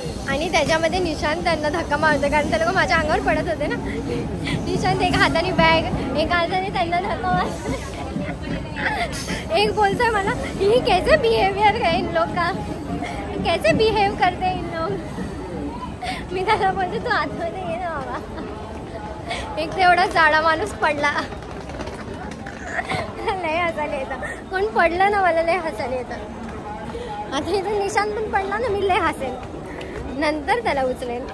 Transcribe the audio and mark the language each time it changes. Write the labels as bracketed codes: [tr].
[mr] आणि त्याच्यामध्ये निशांत त्यांना धक्का मारतो कारण ते लोक माझ्या अंगावर पडत होते ना. निशांत एका हाताने बॅग एका हाताने त्यांना धक्का मारतो. एक बोलतोय मला [hi] ही कैसे बिहेवियर है इन लोग का, कैसे बिहेव करते इन लोग. [mr] मी त्याला बोलते तू आतमध्ये ये ना बाबा. एक तेवढा जाडा माणूस पडला. लय हसायला येतं. कोण पडलं ना मला लय हसायला येतं. आता इथं निशांत पण पडला ना मी लय हसेल. नंतर त्याला उचलेल.